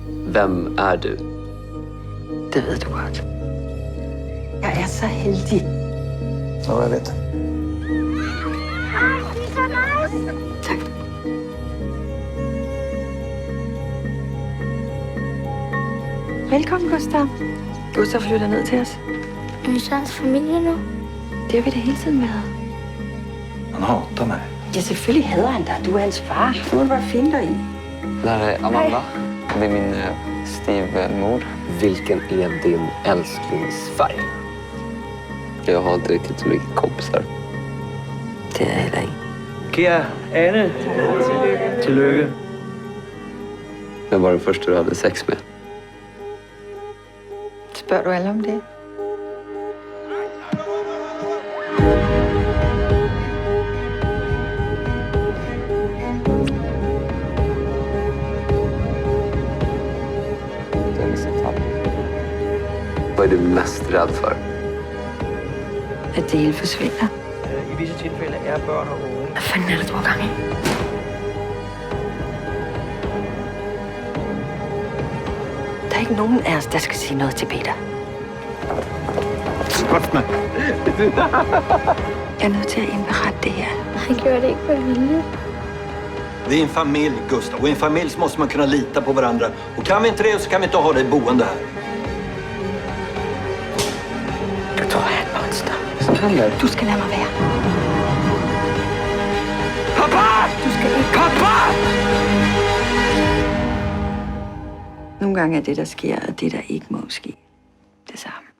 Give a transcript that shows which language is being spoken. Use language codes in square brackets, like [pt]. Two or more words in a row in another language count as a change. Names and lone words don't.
[sv] Vem är du? [da] Det ved du godt. Jeg er så heldig. Ja, jeg vet. Tak. Velkommen, Gustav. Gustav flytter ned til os. Er vi så hans familie nu? Det har vi da hele tiden været. [sv] Han hatar mig. [da] Ja, selvfølgelig hader han dig. Du er hans far. Du må bare finde dig i. [sv] Det här är Amanda. Det är min styvmor. Vilken är din älsklingsfärg? Jag har inte riktigt så mycket kompisar. [da] Det er jeg heller ikke. Kære Anne, tillykke. [sv] Vem var den första du hade sex med? [da] Spørger du alle om det? [sv] Vad är du mest rädd för? [da] At det hele forsvinder. I visse tilfælde er børn og unge. Hvad fanden er det, du har gang i? Der er ikke nogen af os, der skal sige noget til Peter. [sv] Skott mig. [da] Jeg er nødt til at indberette det her. Han gjorde det ikke med vilje. [sv] Vi är en familj, Gustav. Och i en familj så måste man kunna lita på varandra. Och kan vi inte det så kan vi inte ha dig boende här. [da] Du tror, jeg er et monster. [sv] Vad som händer? [da] Du skal lade mig være. Papa! Du skal ikke. Papa! Nogle gange er det, der sker, og det, der ikke må ske, det samme.